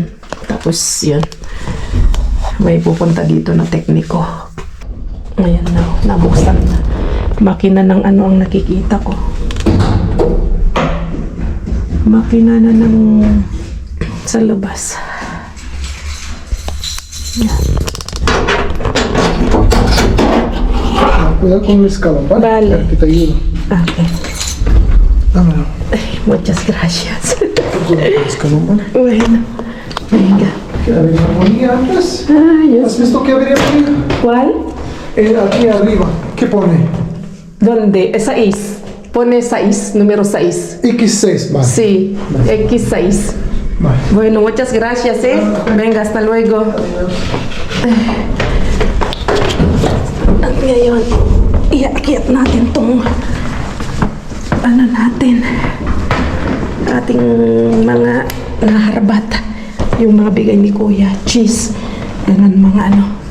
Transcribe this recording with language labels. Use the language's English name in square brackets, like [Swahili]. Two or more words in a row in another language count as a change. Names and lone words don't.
[Filipino] Tapos yun, may pupunta dito na tekniko. Ayan na, nabuksan na. Makina ng ang nakikita ko. Makina na ng sa labas. [Spanish] Cuidado con el escalón, ¿vale? Vale. Aquí te ayudo. Okay. Dámelo. Ay, muchas gracias. Cuidado con el escalón, ¿vale? Bueno, venga. ¿Qué habría armonía antes? Ay, ¿Has visto que habría armonía? ¿cuál? Aquí arriba. ¿Qué pone? ¿Dónde? 6. Pone 6, número 6. X6, vale. Sí, X6. Vale. Bueno, muchas gracias, ¿eh? Venga, hasta luego. [Filipino] Ngayon, iakit natin tong ano natin, ating mga naharbat, yung mga bigay ni Kuya, cheese, ganun mga ano.